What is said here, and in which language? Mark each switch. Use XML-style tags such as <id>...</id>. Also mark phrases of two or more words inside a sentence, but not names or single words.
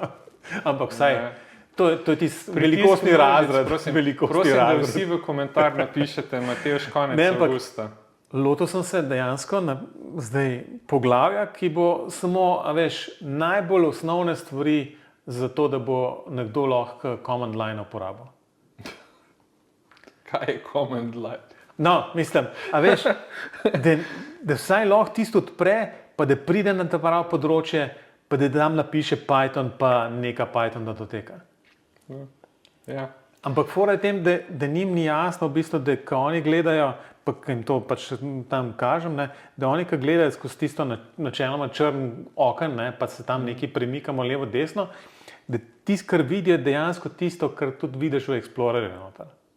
<sl>Ampak vsaj, to je tisti velikostni razred. Prosim, da vsi v komentar napišete Matevž konec avgusta. Lotil sem se dejansko zdaj poglavja, ki bo samo, najbolj osnovne stvari za to, da bo nekdo lahko</sl> <en>command line</en> <sl>uporabil. Kaj je</sl> <en>command line?</en> <sl>No, mislim, da vsaj lahko tisto odpre, pa da pride na to pravo področje, pa da tam napiše Python, pa neka Python datoteka. Ja. Ampak fora je tem, da njim ni jasno, v bistvu, da ko oni gledajo, pa jim to pač tam kažem, ne, da oni, ko gledajo skozi tisto načeloma črn oken, ne, pa se tam nekaj premikamo levo, desno, da tisto, kar vidijo, dejansko tisto, kar tudi vidiš v Explorerju noter.</sl>